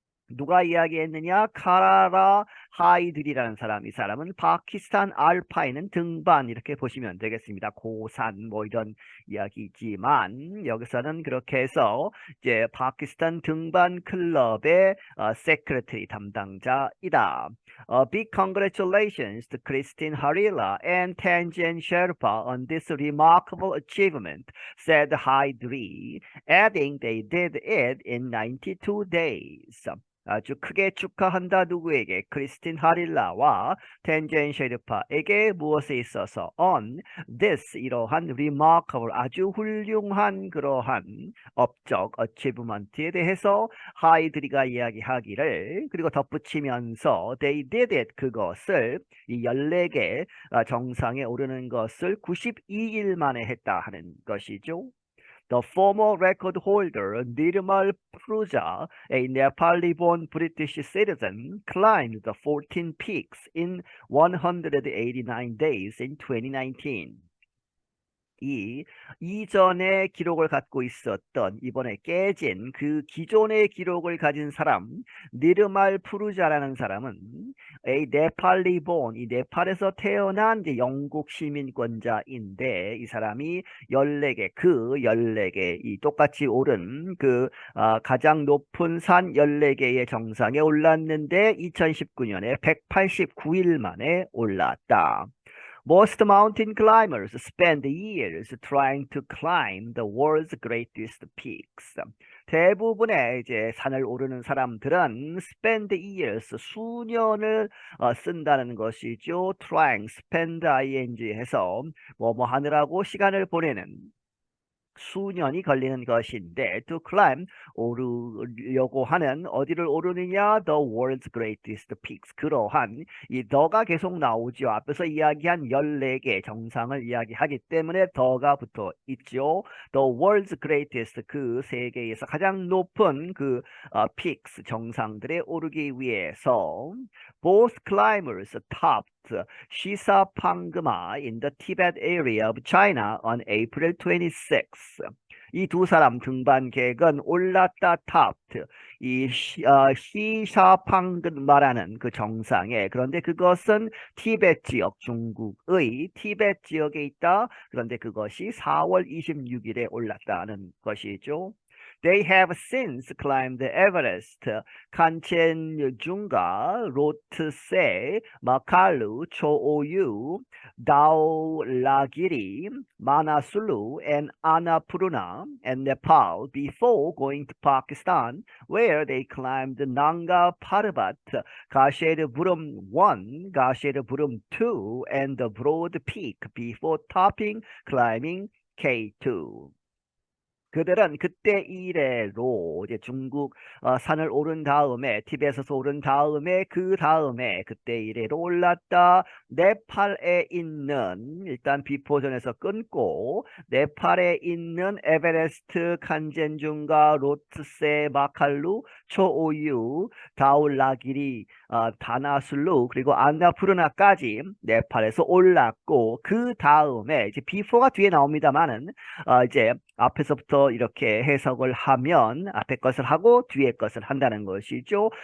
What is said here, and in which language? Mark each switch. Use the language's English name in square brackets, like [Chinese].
[Korean] 누가 이야기했느냐? 카라라 하이드리라는 사람. 이 사람은 파키스탄 알파인은 등반 이렇게 보시면 되겠습니다. 고산 뭐 이런 이야기지만 여기서는 그렇게 해서 이제 파키스탄 등반 클럽의 세크레터리 담당자이다. [English] Big congratulations to Christine Harila and Tanjan Sherpa on this remarkable achievement, said Haidri, adding they did it in 92 days. [Korean] 아주 크게 축하한다. 누구에게? 크리스틴 하릴라와 텐젠 셰르파에게 무엇에 있어서 [English] on this, [Korean] 이러한 remarkable, 아주 훌륭한 그러한 업적 achievement에 대해서 하이드리가 이야기하기를, 그리고 덧붙이면서 [English] they did it, [Korean] 그것을 이 14개 정상에 오르는 것을 92일 만에 했다 하는 것이죠. [English] The former record holder, Nirmal Pruja, a Nepali-born British citizen, climbed the 14 peaks in 189 days in 2019. [Korean] 이전의 기록을 갖고 있었던, 이번에 깨진 그 기존의 기록을 가진 사람, 니르말 푸르자라는 사람은 a 네팔리본, 이 네팔에서 태어난 이제 영국 시민권자인데 이 사람이 14개, 그 14개, 이 똑같이 오른 그 가장 높은 산 14개의 정상에 올랐는데 2019년에 189일 만에 올랐다. [English] Most mountain climbers spend years trying to climb the world's greatest peaks. [Korean] 대부분의 이제 산을 오르는 사람들은 [English] spend years, [Korean] 수년을 쓴다는 것이죠. trying, spend ing 해서 뭐뭐 하느라고 시간을 보내는, 수년이 걸리는 것인데 [English] to climb, [Korean] 오르려고 하는, 어디를 오르느냐? [English] The world's greatest peaks. [Korean] 그러한 이 the가 계속 나오죠. 앞에서 이야기한 14개 정상을 이야기하기 때문에 the가 붙어 있죠. [English] The world's greatest, [Korean] 그 세계에서 가장 높은 그 [English] peaks, [Korean] 정상들에 오르기 위해서 [English] both climbers topped Shisapangma in the Tibet area of China on April 26. [Korean] 이 두 사람 등반객은 올랐다 top. 이 시샤팡근 말하는 그 정상에 그런데 그것은 티베트 지역 중국의 티베트 지역에 있다. 그런데 그것이 4월 26일에 올랐다는 것이죠. [English] They have since climbed the Everest, 칸첸중가, 로트세, 마칼루, 초오유, 다올라기리, 마나슬루, and Annapurna and Nepal before going to Pakistan, where they climbed Nanga Parbat, Kasher Burum 1, Kasher Burum 2, and the Broad Peak before topping climbing K2. [Korean] 그들은 그때 이래로 이제 중국 산을 오른 다음에 티벳에서 오른 다음에 그 다음에 그때 이래로 올랐다. 네팔에 있는 일단 비포전에서 끊고 네팔에 있는 에베레스트, 칸젠중가, 로트세, 마칼루, 초오유, 다울라기리, 다나슬루 그리고 안나푸르나까지 네팔에서 올랐고 그 다음에 이제 비포가 뒤에 나옵니다만은 이제 앞에서부터 이렇게 해석을 하면 앞에 것을 하고 뒤에 것을 한다는 것이죠.